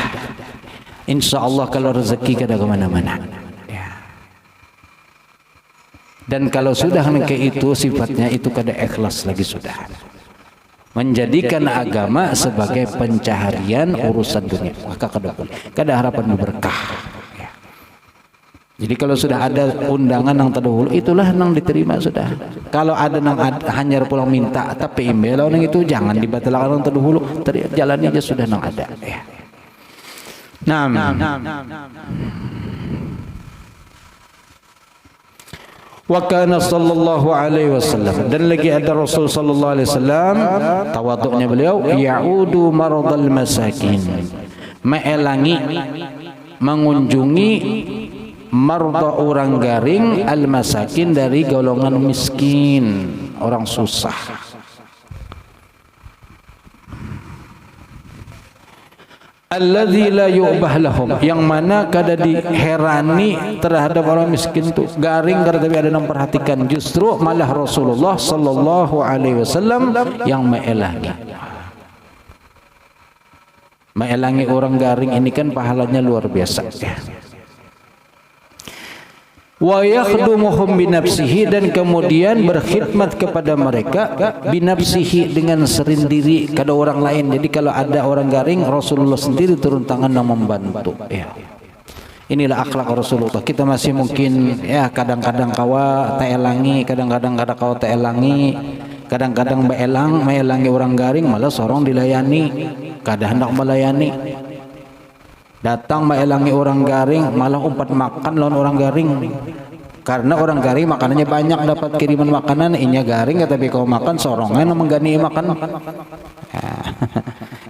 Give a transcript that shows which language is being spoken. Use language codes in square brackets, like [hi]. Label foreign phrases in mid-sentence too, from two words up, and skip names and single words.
[ar] إن شاء الله [bjn] kalau rezeki kada kemana-mana. Ya. Dan kalau sudah kayak itu sifatnya itu kada ikhlas lagi sudah. Menjadikan agama sebagai pencaharian urusan dunia, maka kada boleh, kada harapan berkah. Ya. Jadi kalau sudah ada undangan yang terdahulu, itulah yang diterima sudah. Kalau ada yang hanyar pulang minta tapi imbel orang itu jangan dibatalkan yang terdahulu, jalan aja sudah yang ada. [ar] Ya. وكان صلى الله عليه وسلم, [bjn] dan lagi ada Rasul [ar] صلى الله عليه وسلم [bjn] tawaduknya beliau, [ar] يعود مرضى المساكين, [bjn] meelangi mengunjungi marda orang garing, al masakin dari golongan miskin, orang susah. [ar] الذي لا يعبأ لهم, [bjn] yang mana kada diherani terhadap orang miskin tu garing kada tapi ada yang perhatikan, justru malah Rasulullah [ar] صلى الله عليه وسلم [bjn] yang meelangi orang garing ini kan pahalanya luar biasa. [ar] ويخدمهم بنفسه, [bjn] dan kemudian berkhidmat kepada mereka binafsihi, dengan sendiri, kada orang lain. Jadi kalau ada orang garing, Rasulullah sendiri turun tangan dan membantu. Ya. Inilah akhlak Rasulullah. Kita masih mungkin ya kadang-kadang kawa taelangi, kadang-kadang kada kawa taelangi, kadang-kadang meelangi orang garing malah sorong dilayani, kada hendak melayani. Datang meelangi orang garing malah umpat makan lawan orang garing, karena orang garing makanannya banyak, dapat kiriman makanan, inya garing tapi kau makan sorongan menggani makan.